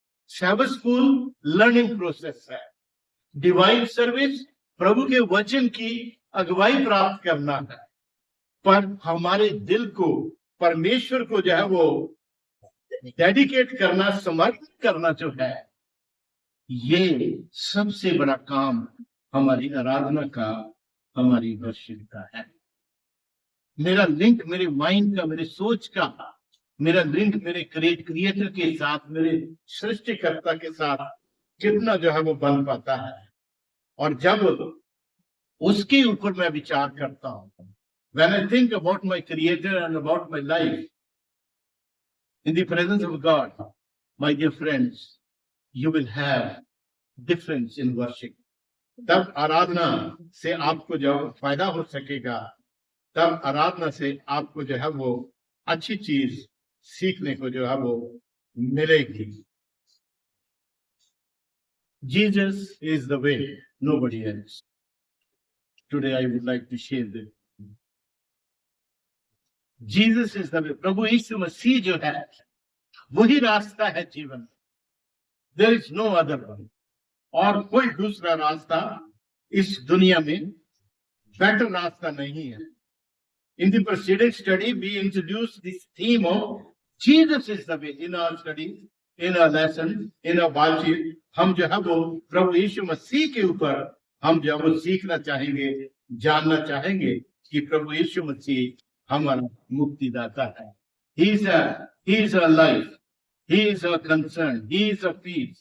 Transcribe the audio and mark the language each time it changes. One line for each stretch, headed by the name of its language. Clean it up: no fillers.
Hindi: Sabbath school learning process है। Divine service प्रभु के वचन की अगुवाई प्राप्त करना है, पर हमारे दिल को परमेश्वर को जो है वो डेडिकेट करना, समर्पित करना जो है, ये सबसे बड़ा काम हमारी आराधना का, हमारी वर्शिप का है। मेरा लिंक मेरे माइंड का, मेरे सोच का, मेरा लिंक मेरे क्रिएटर के साथ, मेरे सृष्टिकर्ता के साथ कितना जो है वो बन पाता है। और जब उसके ऊपर मैं विचार करता हूं,
English: when I think about my creator and about my life in the presence of God, my dear friends, you will have difference in worship.
Hindi: तब आराधना से आपको जो फायदा हो सकेगा, तब आराधना से आपको जो है वो अच्छी चीज सीखने को जो है वो मिलेगी।
English: Jesus is the way, nobody else. Today I would like to share this. Jesus is the way.
Hindi: प्रभु यीशु मसीह जो है वही रास्ता है जीवन।
English: There is no other one.
Hindi: और कोई दूसरा रास्ता इस दुनिया में बेटर रास्ता नहीं है।
English: In the preceding study, we introduced this theme of Jesus is the way. In our studies, in our
Hindi: lesson, in our बातचीत, हम जो है वो प्रभु यीशु मसीह के ऊपर हम जो है वो सीखना चाहेंगे, जानना चाहेंगे कि प्रभु यीशु मसीह हमारा मुक्तिदाता है।
English: He is our life. He is our concern. He is our peace.